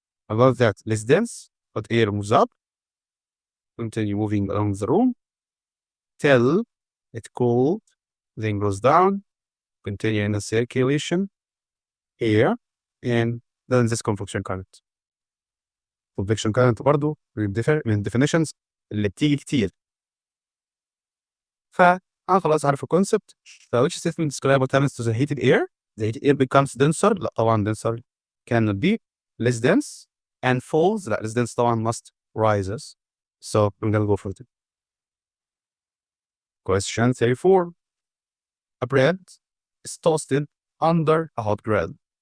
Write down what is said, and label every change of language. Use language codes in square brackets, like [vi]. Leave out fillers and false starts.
[en] Above that, less dense, but air moves up. Continue moving around the room till it cooled, then goes down, continue in a circulation here, and then this convection current. [ar] Convection current برضو من definitions اللي بتيجي كتير. فأنا خلاص عارف الكونسبت. [en] which statement describe what happens to the heated air? The heated air becomes denser. [ar] لا طبعا [en] denser cannot be. Less dense and falls. لا less dense طبعا must rises. So I'm gonna go for it. Question 34. A bread is toasted under a hot grill.